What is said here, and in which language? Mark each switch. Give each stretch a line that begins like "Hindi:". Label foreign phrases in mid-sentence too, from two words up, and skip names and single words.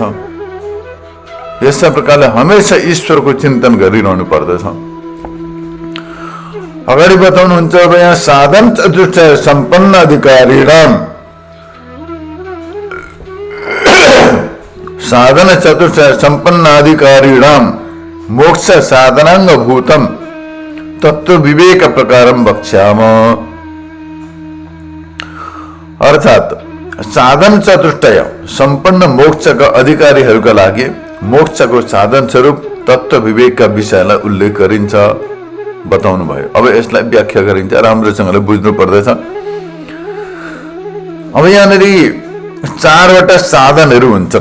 Nepali: यस्ता प्रकारले हमेशा ईश्वरको चिन्तन गरिरहनु पर्दछ। अगाडि बताउनुहुन्छ अब यहाँ
Sanskrit: साधन चतुष्टय सम्पन्न अधिकारी साधन चतुष्टय संपन्नाधिकारीणाम मोक्ष साधनांग भूतम तत्व विवेक प्रकारम वक्ष्याम।
Nepali: अर्थात साधन चतुष्टय सम्पन्न मोक्षका अधिकारीहरूका लागि मोक्षको साधन स्वरूप तत्व विवेकका विषयलाई उल्लेख गरिन्छ बताउनु भयो। अब यसलाई व्याख्या गरिन्छ, राम्रोसँगले बुझ्नु पर्दछ। अब यहाँनिर चारवटा साधनहरू हुन्छन्।